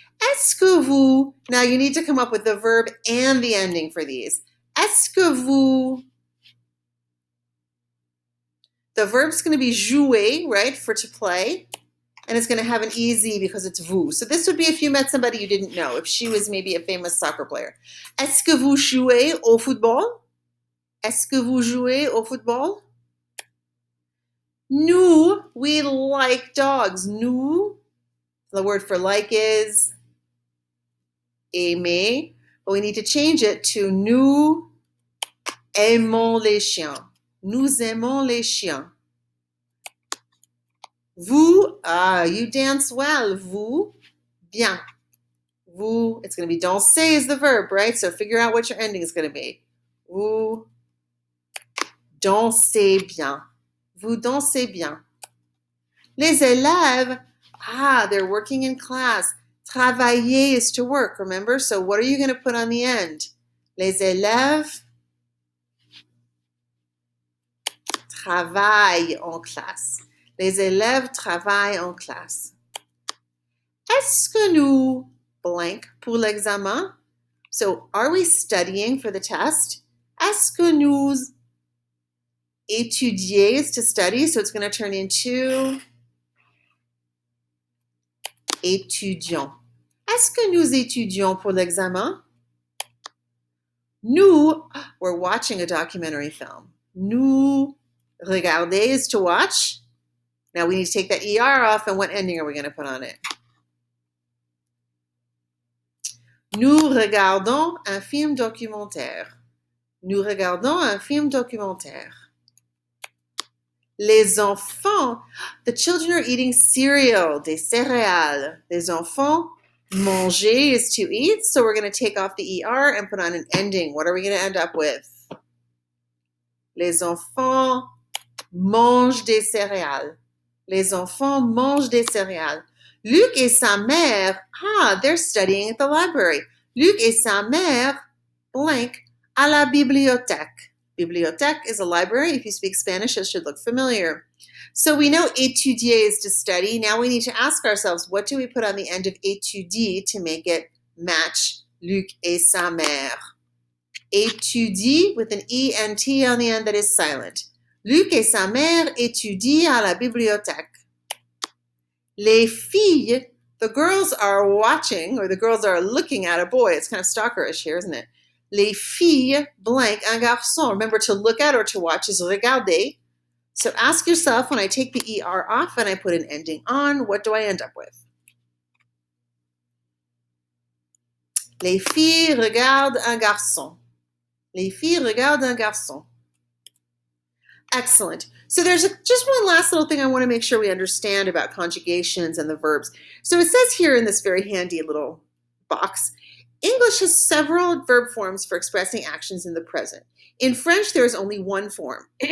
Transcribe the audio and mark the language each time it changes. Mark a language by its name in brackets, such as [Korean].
[French] Est-ce que vous, [English] now you need to come up with the verb and the ending for these. [French] Est-ce que vous, [English] the verb's going to be jouer, right, for to play, and it's going to have an EZ because it's vous. So this would be if you met somebody you didn't know, if she was maybe a famous soccer player. [French] Est-ce que vous jouez au football? Est-ce que vous jouez au football? [English] Nous, we like dogs. Nous, the word for like is aimer, but we need to change it to [French] nous aimons les chiens. Nous aimons les chiens. [English] Vous, you dance well. [French] Vous, bien. [English] Vous, it's going to be danser is the verb, right? So figure out what your ending is going to be. [French] Vous dansez bien. Vous dansez bien. Les élèves, [English] they're working in class. Travailler is to work, remember? So what are you going to put on the end? [French] Les élèves travaillent en classe. Les élèves travaillent en classe. Est-ce que nous blank pour l'examen? [English] So are we studying for the test? [French] Est-ce que nous [English] étudier is to study, so it's going to turn into étudiants. [French] Est-ce que nous étudions pour l'examen? [English] Nous, we're watching a documentary film. [French] Nous regarder [English] is to watch. Now we need to take that ER off, and what ending are we going to put on it? [French] Nous regardons un film documentaire. Nous regardons un film documentaire. Les enfants, [English] the children are eating cereal, [French] des céréales. Les enfants, [English] manger is to eat, so we're going to take off the ER and put on an ending. What are we going to end up with? [French] Les enfants mangent des céréales. Les enfants mangent des céréales. Luc et sa mère, [English] they're studying at the library. [French] Luc et sa mère, blank, à la bibliothèque. [English] Bibliothèque is a library. If you speak Spanish, it should look familiar. So we know étudier is to study. Now we need to ask ourselves, what do we put on the end of étudie to make it match [French] Luc et sa mère? [English] Étudie with an E-N-T on the end that is silent. [French] Luc et sa mère étudient à la bibliothèque. Les filles, [English] the girls are watching, or the girls are looking at a boy. It's kind of stalkerish here, isn't it? [French] Les filles, [English] blank, [French] un garçon. [English] Remember, to look at or to watch is regarder. So ask yourself, when I take the ER off and I put an ending on, what do I end up with? [French] Les filles regardent un garçon. Les filles regardent un garçon. [English] Excellent. So there's just one last little thing I want to make sure we understand about conjugations and the verbs. So it says here in this very handy little box, English has several verb forms for expressing actions in the present. In French, there is only one form.